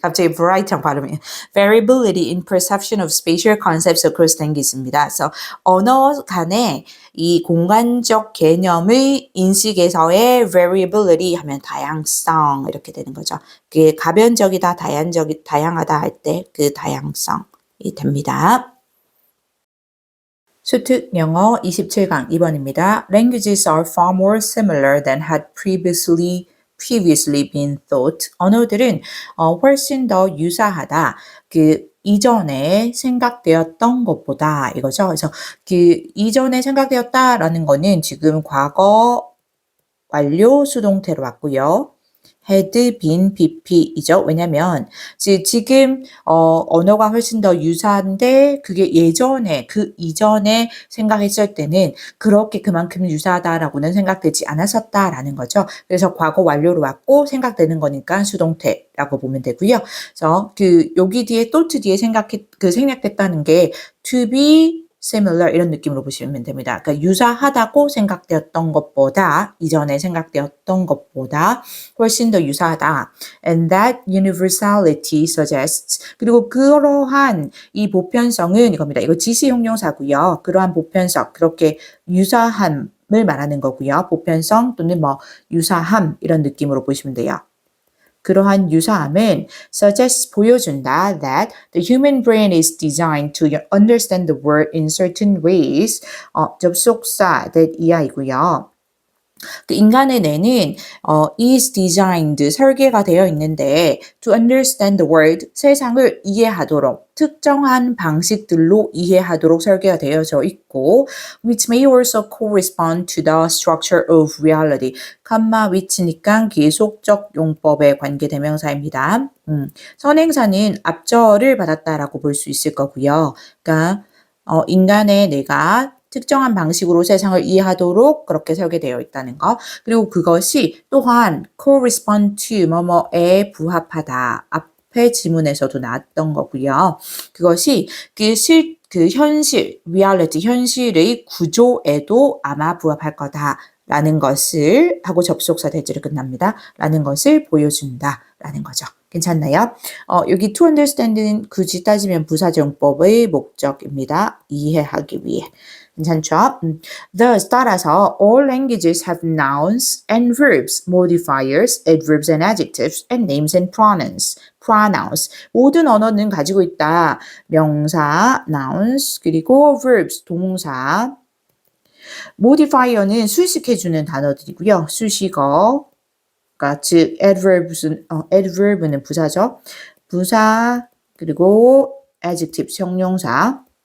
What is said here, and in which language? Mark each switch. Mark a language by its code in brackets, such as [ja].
[ko] 갑자기 [en] variety랑 [ko] 발음이 [en] variability in perception of spatial concepts across [ko] 된 게 있습니다. 그래서 언어 간의 이 공간적 개념의 인식에서의 variability 하면 다양성 이렇게 되는 거죠. 그게 가변적이다, 다양하다 할 때 그 다양성이 됩니다. 수특 영어 27강 2번입니다. [en] Languages are far more similar than had previously been thought. [ko] 언어들은 훨씬 더 유사하다. 그 이전에 생각되었던 것보다 이거죠. 그래서 그 이전에 생각되었다라는 거는 지금 과거 완료 수동태로 왔고요. had been pp이죠. 왜냐면 지금 언어가 훨씬 더 유사한데 그게 예전에 그 이전에 생각했을 때는 그렇게 그만큼 유사하다라고는 생각되지 않았었다라는 거죠. 그래서 과거 완료로 왔고 생각되는 거니까 수동태라고 보면 되고요. 그래서 그 여기 뒤에 thought 뒤에 생략됐다는 게 [en] to be similar [ko] 이런 느낌으로 보시면 됩니다. 그러니까 유사하다고 생각되었던 것보다 이전에 생각되었던 것보다 훨씬 더 유사하다. [en] And that universality suggests [ko] 그리고 그러한 이 보편성은 이겁니다. 이거 지시 형용사고요. 그러한 보편성 그렇게 유사함을 말하는 거고요. 보편성 또는 뭐 유사함 이런 느낌으로 보시면 돼요. 그러한 유사함은 [en] suggests [ko] 보여준다 [en] that the human brain is designed to understand the world in certain ways. [ko] 접속사 that 이하이고요. 그 인간의 뇌는 [en] is designed [ko] 설계가 되어 있는데 [en] to understand the world [ko] 세상을 이해하도록 특정한 방식들로 이해하도록 설계가 되어져 있고 [en] which may also correspond to the structure of reality. [ko] 컴마 which니까 계속적 용법의 관계대명사입니다. 선행사는 앞절을 받았다라고 볼 수 있을 거고요. 그러니까 인간의 뇌가 특정한 방식으로 세상을 이해하도록 그렇게 설계되어 있다는 거. 그리고 그것이 또한 [en] correspond to [ko] 뭐뭐에 부합하다. 앞에 지문에서도 나왔던 거고요. 그것이 그 현실, reality, 현실의 구조에도 아마 부합할 거다라는 것을 하고 접속사 대절이 끝납니다. 라는 것을 보여준다라는 거죠. 괜찮나요? 여기 to understand는 굳이 따지면 부사정법의 목적입니다. 이해하기 위해. 괜찮죠? [en] Thus, [ko] 따라서 [en] all languages have nouns and verbs, modifiers, adverbs and adjectives, and names and pronouns. [ko] 모든 언어는 가지고 있다. 명사, nouns, 그리고 verbs, 동사. modifier는 수식해주는 단어들이고요. 수식어, 그러니까 즉 adverb는 부사죠. 부사, 그리고 adjective, 형용사.